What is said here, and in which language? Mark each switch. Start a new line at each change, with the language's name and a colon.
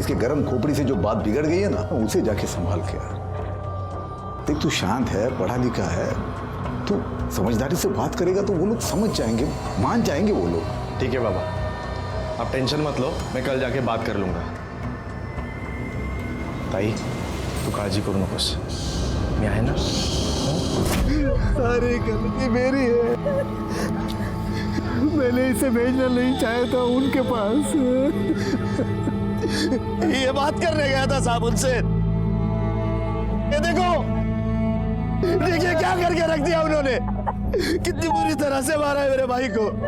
Hindi: इसके गर्म खोपड़ी से जो बात बिगड़ गई है ना, उसे जाके संभाल के यार। देख तू शांत है, पढ़ा लिखा है, तू समझदारी से बात करेगा तो वो लोग समझ जाएंगे, मान जाएंगे वो लोग। ठीक है बाबा, आप टेंशन मत लो, मैं कल जाके बात कर लूंगा।
Marathi: ताई तू काळजी करू नकोस, मी आहे ना?
Hindi: सारी गलती मेरी है, मैंने इसे भेजना नहीं चाहा था उनके पास। ये बात करने गया था साहब उनसे। ये देखो, देखिए क्या करके रख दिया उन्होंने, कितनी बुरी तरह से मारा है मेरे भाई को।